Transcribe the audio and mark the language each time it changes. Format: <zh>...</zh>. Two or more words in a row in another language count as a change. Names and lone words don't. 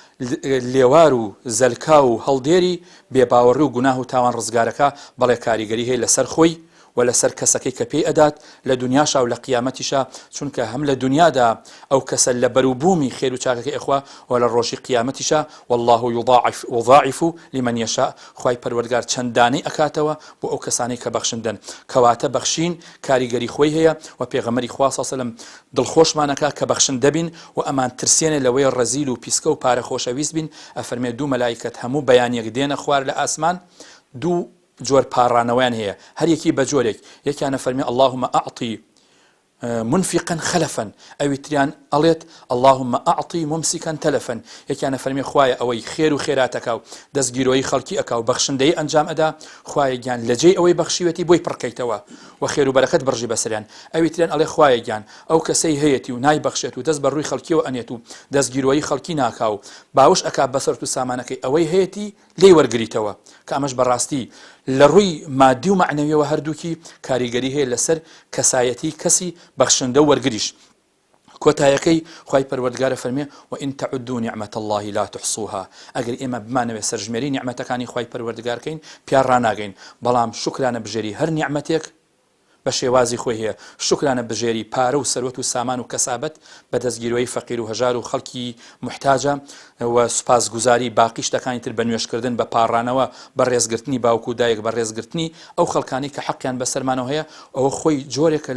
<ckb>لێوار و زەلکا و هەڵدێری بێباوەڕی و گوناه و تاوان ڕزگارەکە بەڵێ کاریگەری هەیە لەسەر خۆی و لەسەر کەسەکەی کە پێی ئەدات لە دنیاشا و لە قیامەتیشا چونکە هەم لە دنیادا ئەو کەسە لە بەروبوومی خێر و چاکەکەی ئەخوا و لە ڕۆژی قیامەتیشا</ckb> <ar>والله يضاعف لمن يشاء</ar> <ckb>خوای پەروەردگار چەندانەی ئەکاتەوە بۆ ئەو کەسانەی کە بەخشندن کەواتە بەخشین کاریگەری خۆی هەیە و پێغەمبەری خوا</ckb> <ar>صلی الله علیه و سلم</ar> <ckb>دڵخۆشمانەکە کە بەخشن دەبین و ئەمان ترسێنێ لەوەی ڕەزیل و پیسکە و پارە خۆشەویست بین ئەفەرمێ دوو مەلایکەت هەموو بەیانیەک دێنە خوار لە ئاسمان دوو جۆر پاڕانەوەیان هەیە هەر یەکی بە جۆرێک یەکیانە فەرمی</ckb> <ar>اللهم أعطي منفقا خلفا</ar> <ckb>ئەوی تریان ئەڵێت</ckb> <ar>اللهم أعطي ممسكا تلفا</ar> <ckb>یەکیانە فەرمی خوایە ئەوەی خێر و خێراتەکە و دەستگیرۆی خەڵکی ئەکا و بەخشندەی ئەنجام ئەدا خوایە گیان لەجێی ئەوەی بەخشیوەتی بۆی پڕکەیتەوە و خێر و بەرەکەت بڕژی بەسەریان ئەوی تریان ئەڵێ خوایە گیان ئەو کەسەی هەیەی و نای بەخشێت و دەست بە ڕووی خەڵکیەوە ئەنێت و دەستگیرۆی خەڵکی ناکا و باوش ئەکا بەسەرت و سامانەکەی ئەوەی هەیەی لێی وەرگریتەوە کە ئەمەش بەڕاستی لە ڕووی مادی و معنەویەوە هەردووکی کاریگەری هەیە لەسەر کەسایەتی کەسی بەخشندە و وەرگریش کۆتایەکەی خوای پەروەردگارە فەرمێ</ckb> <ar>وئن تعدوا نعمة الله لا تحصوها</ar> <ckb>ئەگەر ئێمە بمانەوێت سەرژمێری نیعمەتەکانی خوای پەروەردگارکەین پیان ڕاناگەین بەڵام شکرانە بژێری هەر نیعمەتێک بە شێوازی خۆی هەیە شکرانە بژێری پارە و سەروەت و سامان و کەسابەت بە دەستگیرۆی فەقیر و هەژار و خەڵکی محتاجە و سوپاسگوزاری باقی شتەکانی تر بە نوێشکردن بە پاڕانەوە بە ڕێزگرتنی باوکو و دایک بە ڕێزگرتنی ئەو خەڵکانی کە حەقیان بەسەرمانەوە هەیە ئەوە خۆی جۆرێکە</ckb>